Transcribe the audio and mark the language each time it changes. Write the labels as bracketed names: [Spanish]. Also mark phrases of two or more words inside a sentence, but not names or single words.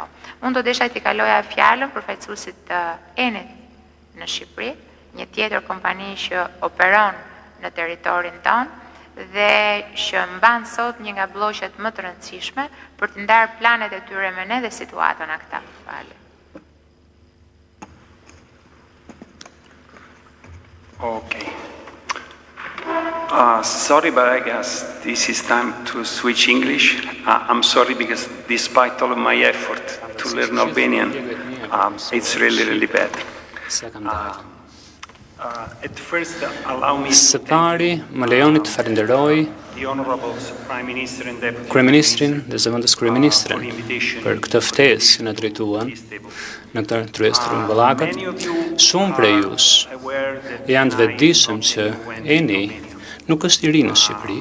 [Albanian] Unë do desha t'i kaloja fjalën përfaqësuesit të Enit në Shqipëri, një tjetër kompani që operon në territorin tonë dhe që mban sot një nga blloqet më të rëndësishme për të ndarë planet e tyre me ne dhe situatën aktuale. Okay. [English] Sorry, but I guess this is time to switch English. I'm sorry because despite all of my effort to learn Albanian, it's really bad. At first, allow me [Albanian] Së pari, më lejoni të falenderoj [English] the Honorable Prime Minister and Deputy [Albanian] Kryeministrin dhe zëvendës Kryeministrin për këtë ftesë që na drejtuan në këtë tryezë të rumbullakët. Shumë prej jush janë të vetëdijshëm që Eni nuk është i ri në Shqipëri.